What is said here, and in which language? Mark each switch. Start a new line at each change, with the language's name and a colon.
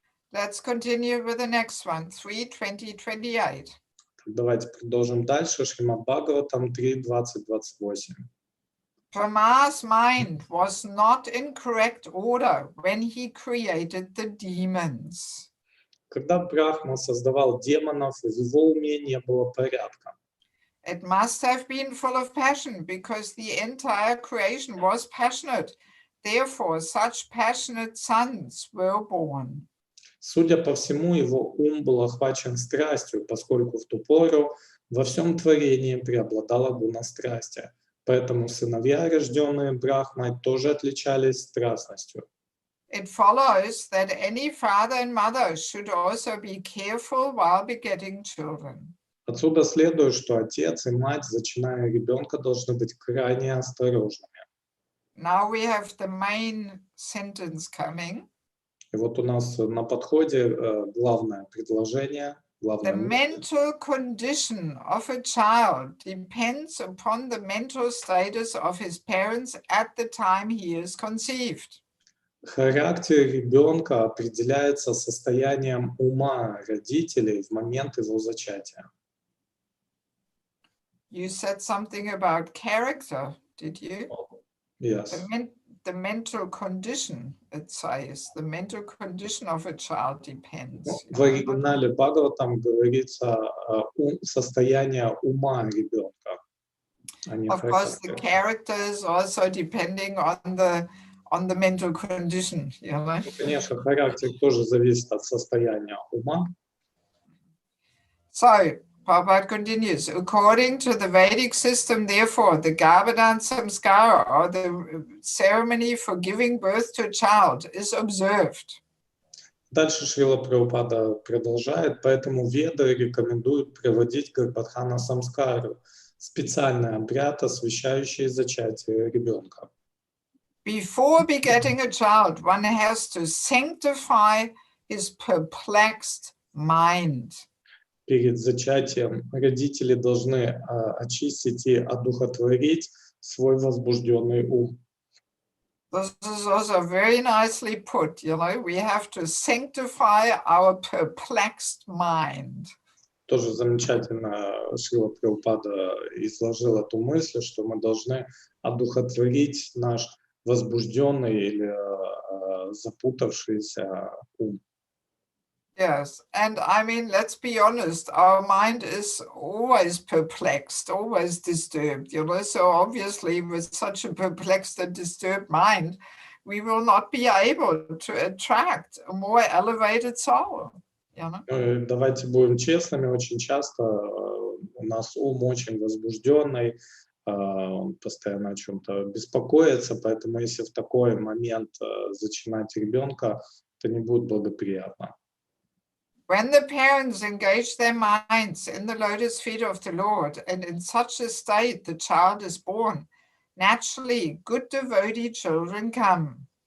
English: Let's continue with the next one, 3:20-28.
Russian: Давайте продолжим дальше. Шримад Бхагаватам 3:20-28.
English: Brahma's mind was not in correct order when he created the demons.
Russian: Когда Брахма создавал демонов, в его уме не было порядка.
English: It must have been full of passion because the entire creation was passionate. Therefore, such passionate sons were born.
Russian: Судя по всему, его ум был охвачен страстью, поскольку в ту пору во всем творении преобладала гуна страсти. Поэтому сыновья, рожденные Брахмой, тоже отличались страстностью.
English: It follows that any father and mother should also be careful while begetting children.
Russian: Отсюда следует, что отец и мать, зачиная ребенка, должны быть крайне осторожными.
English: Now we have the main sentence coming.
Russian: И вот у нас на подходе главное предложение, главное
English: The mental condition of a child depends upon the mental status of his parents at the time he is conceived.
Russian: Характер ребенка определяется состоянием ума родителей в момент его зачатия.
English: You said something about character, did you? Yes. The mental condition, it says, the mental condition of a child depends.
Russian: В оригинале Бхагаватам говорится состояние ума ребенка, а не
English: Of course, the
Russian: характер.
English: character is also depending on the mental condition, you know?
Russian: Конечно, характер тоже зависит от состояния ума.
English: So, Prabhupada continues, according to the Vedic system, therefore, the Garbhadan Samskara, or the ceremony for giving birth to a child, is observed.
Russian: Дальше Шрила Прабхупада продолжает, поэтому Веды рекомендуют проводить Гарбхадхана Самскару, специальный обряд, освящающий зачатие ребенка.
English: Before begetting a child, one has to sanctify his perplexed mind.
Russian: Перед зачатием родители должны очистить и одухотворить свой возбужденный ум.
English: This is also very nicely put, you know, we have to sanctify our perplexed mind.
Russian: Тоже замечательно Шрила Прабхупада изложил эту мысль, что мы должны одухотворить наш возбужденный или запутавшийся ум.
English: Yes, and I mean, let's be honest, our mind is always perplexed, always disturbed, you know, so obviously with such a perplexed and disturbed mind, we will not be able to attract a more elevated soul, you know.
Russian: Давайте будем честными, очень часто у нас ум очень возбужденный, он постоянно о чем-то беспокоится, поэтому если в такой момент зачинать ребенка, это не будет благоприятно.
English: When the parents engage their minds in the lotus feet of the Lord, and in such a state the child is born, naturally good devotee children come.